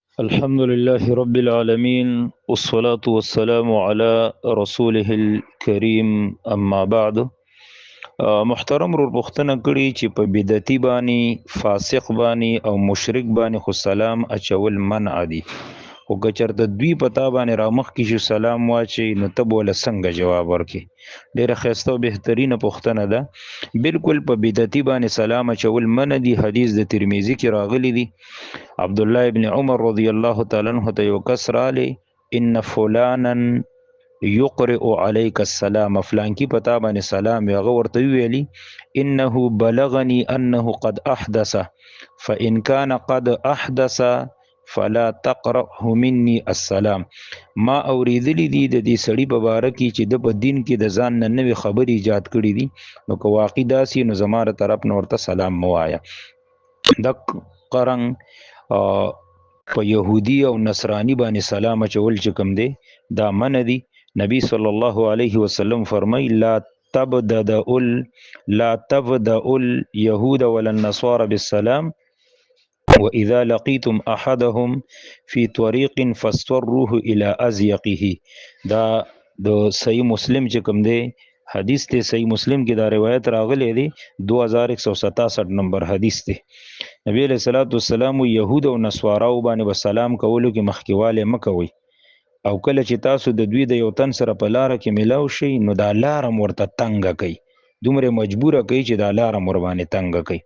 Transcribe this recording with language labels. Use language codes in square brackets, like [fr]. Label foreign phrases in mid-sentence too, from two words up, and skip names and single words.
[ar] الحمد لله رب العالمين والصلاة والسلام على رسوله الكريم أما بعد. [ps] محترم ور پوښتنه کړي چې په بدعتي باندې فاسق باندې او مشرک باندې خو سلام اچول منع دي، خو که چېرته دوی په تا باندې رامخکې شي سلام واچي نو ته به ورله څنګه جواب ورکړې؟ ډېره ښایسته او بهترینه پوښتنه ده. بالکل په بدعتي باندې سلام اچول منع دي. حدیث د ترمذي کې راغلی دی. عبدالله ابن عمر [ar] رضی الله تعالی عنہ [ps] ته یو کس رالی، [ar] ان فلانا یقرئ علیک السلام، [ps] فلان کی پتا باندې سلام یغه ورته ویلی، [ar] انه بلغنی انه قد احدث فان كان قد احدث فلا تقرأه مني السلام. [ps] ما اوریدلی دی د دې سړی په باره کې چې د په دین کې د ځان نه نوې خبرې ایجاد کړي دي، نو که واقع داسې نو زما طرف نه ورته سلام موایا. د قرنګ په يهودي او نصراني باندې سلام اچول چې کوم دی دا منع دي. نبی [ar] صلی الله علیه وسلم فرمای لا تبدأ اليهود ولا النصارى بالسلام واذا لقيتم احدهم في طريق فاستروه الى ازيقه. [ps] دا د صحیح مسلم چې کوم دی حدیث ته صحیح مسلم کې دا روایت راغلی دی، 2167 نمبر حدیث دی. نبی [ar] علیہ الصلوۃ والسلام [ps] یهود او نصاراو باندې وسلام کولو کې مخکیواله مکوي، او کله چې تاسو د دوی د یو تن سره په لار کې ملاو شي نو دا لار مرته تنګ کوي، دومره مجبوره کوي چې دا لار مر باندې تنګ کوي.